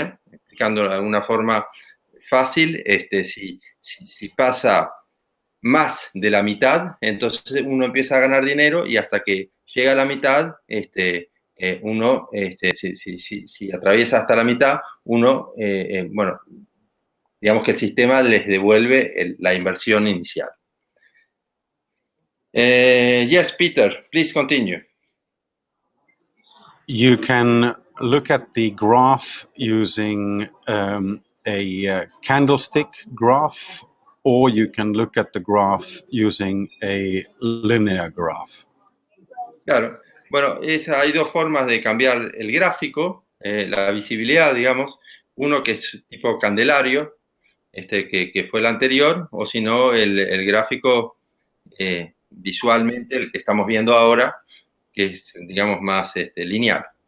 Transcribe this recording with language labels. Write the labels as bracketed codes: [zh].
[es] Explicándolo de alguna forma fácil, si pasa más de la mitad, entonces uno empieza a ganar dinero y hasta que llega a la mitad, uno, si atraviesa hasta la mitad, uno, bueno, digamos que el sistema les devuelve la inversión inicial. [en] Yes, Peter, please continue. You can look at the graph using a candlestick graph, or you can look at the graph using a linear graph. [es] Claro. Bueno, hay dos formas de cambiar el gráfico, la visibilidad, digamos. Uno que es tipo candelario, que fue el anterior, o si no, el gráfico visualmente, el que estamos viendo ahora, que es, digamos, más lineal.